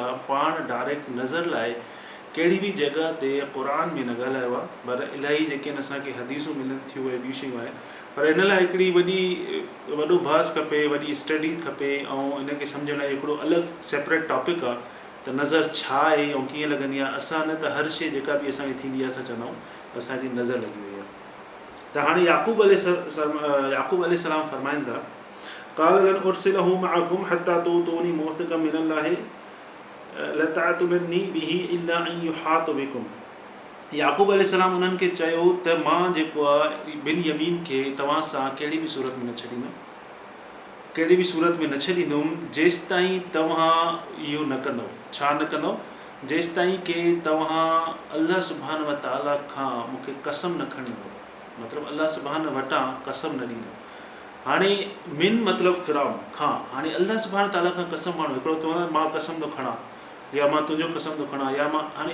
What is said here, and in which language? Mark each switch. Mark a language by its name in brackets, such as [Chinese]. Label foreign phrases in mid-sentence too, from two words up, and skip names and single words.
[Sindhi] पाण डायरेक्ट नज़र लाइ कहिड़ी बि जॻह ते क़ुर में न ॻाल्हायो आहे पर इलाही जेके आहिनि असांखे हदीसूं मिलनि थियूं ऐं ॿियूं शयूं आहिनि पर इन लाइ हिकिड़ी वॾो बहस खपे वॾी स्टडी खपे ऐं इनखे सम्झण लाइ हिकिड़ो अलॻि [English] separate topic [Sindhi] आहे त नज़र छा आहे ऐं कीअं लॻंदी आहे असां न त हर शइ जेका बि असांखे थींदी आहे असां चवंदा आहियूं असांजी नज़र लॻी वई आहे त हाणे याकूब अलैहिस्सलाम फरमाइनि था [Arabic] قال لن أرسله معكم حتى تؤتون موثقا من الله لتأتنني به إلا أن يحاط بكم [Sindhi] याकूब अलैहिस्सलाम उन्हनि खे चयो त मां जेको आहे बिनयामीन खे तव्हां सां कहिड़ी बि सूरत में न छॾींदुमि जेसि ताईं तव्हां इहो न कंदव छा न कंदव जेसि ताईं की तव्हां अल्लाह [Arabic] سبحانه وتعالى [Sindhi] खां मूंखे कसम न खणंदव मतिलबु अल्लाह सुब्हानहू वटां कसम न ॾींदव हाणे मिन मतिलबु फ़िरौन खां हाणे अल्लाह [Arabic] سبحانه تعالى [Sindhi] खां कसम माण्हू हिकिड़ो चवंदो मां कसम थो खणां या मां तुंहिंजो कसम थो खणां या मां हाणे